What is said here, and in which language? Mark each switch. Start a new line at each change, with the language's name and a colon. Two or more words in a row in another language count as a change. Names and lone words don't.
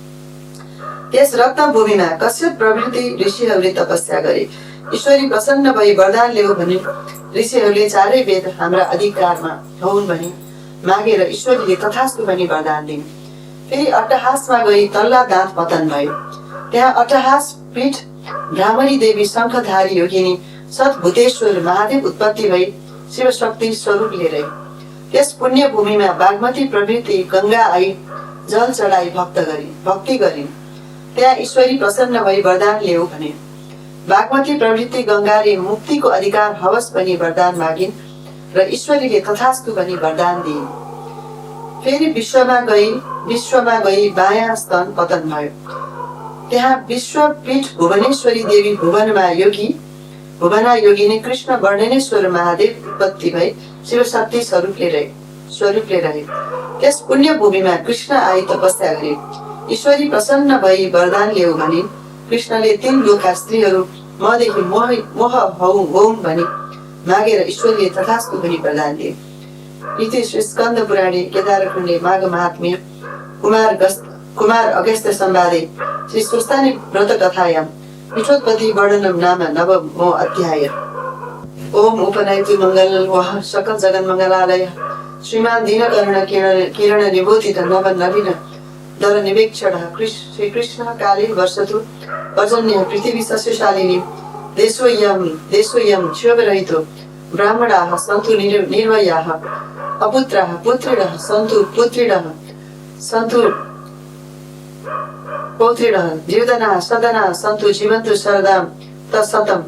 Nepali: त्यस रत्न भूमिमा कश्यप प्रभृति ऋषिहरूले तपस्या गरे। ईश्वरी प्रसन्न भई वरदान ल्याऊ भने ऋषिहरूले चारै वेद हाम्रा अधिकारमा होउन् भनी मागेर ईश्वरीले तथास्तु भनी वरदान दिए। फेरि अट्टहासमा गई तल्ला दाँत पतन भयो। त्यहाँ अट्टहास पीठ ब्राह्मणी देवी शंखधारी योगिनी सद्भूतेश्वर महादेव उत्पत्ति भई शिवशक्ति स्वरूपले रहे। त्यस पुण्य भूमिमा बागमती प्रभृति गंगा आई जल चढाई भक्ति गरिन्। त्यहाँ ईश्वरी प्रसन्न भई वरदान ल्याऊ भने बागमती प्रभृति गंगाले मुक्तिको अधिकार हवस् भनी वरदान मागिन् र ईश्वरीले तथास्तु भनी वरदान दिइन्। फेरि विश्वमा गई बायाँ स्तन पतन भयो। त्यहाँ विश्वपीठ भुवनेश्वरी देवी भुवना योगिनी कृष्ण वर्णनेश्वर महादेव उत्पत्ति भई शिवशक्ति स्वरूपले रहे। त्यस पुण्य भूमिमा कृष्ण आई तपस्या गरे। ईश्वरी प्रसन्न भई वरदान ल्याऊ भने कृष्णले 3 लोका स्त्रीहरू मदेखि मोह होउन् भनी मागेर ईश्वरले तथास्तु भनी वरदान दिए।
Sanskrit: इति श्री स्कन्द पुराणे केदारखण्डे माघ महात्म्य कुमार अगस्त्य संवादे श्री स्वस्तानि व्रत कथायां पीठोत्पत्ति वर्णनम नाम नवमो अध्याय। ओम उपनयतु मंगल वह सकल जगन मंगलालय श्रीमान दीनकर्ण किरण निबोधित नव नवीन दर निवेक्षण श्री कृष्ण काले वर्षतु पर्जन्य पृथ्वी सस्यशालिनी देशोयम क्षोभरहितो ब्राह्मणाः सन्तु निर्वयाः अपुत्राः पुत्रिणः सन्तु पुत्रिणः सन्तु पौत्रिणः जीवदनाः सदनाः सन्तु जीवन्तु शरदां तत्सतम्।